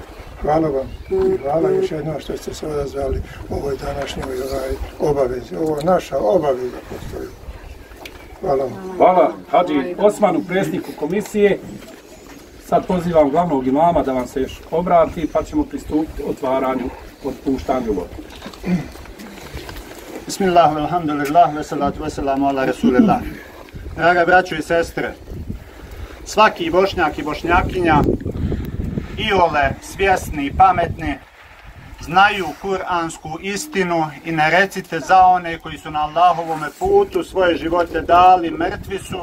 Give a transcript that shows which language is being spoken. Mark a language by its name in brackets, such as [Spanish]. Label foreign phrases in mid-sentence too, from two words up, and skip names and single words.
[Bosnian] Hvala vam i hvala još jednom što ste se odazvali ovoj današnjoj obavezi. Ovo je naša obaveza postoji. Hvala vam. Hvala Hadži Osmanu, predsjedniku komisije. Sad pozivam glavnog imama da vam se još obrati, pa ćemo pristupiti otvaranju, otpuštanju vode. [Arabic] بسم الله، الحمد لله، والصلاة والسلام على رسول الله. [Bosnian] Draga braćo i sestre, svaki Bošnjak i Bošnjakinja, iole svjesni i pametni, znaju kuransku istinu i ne recite za one koji su na Allahovome putu svoje živote dali, mrtvi su.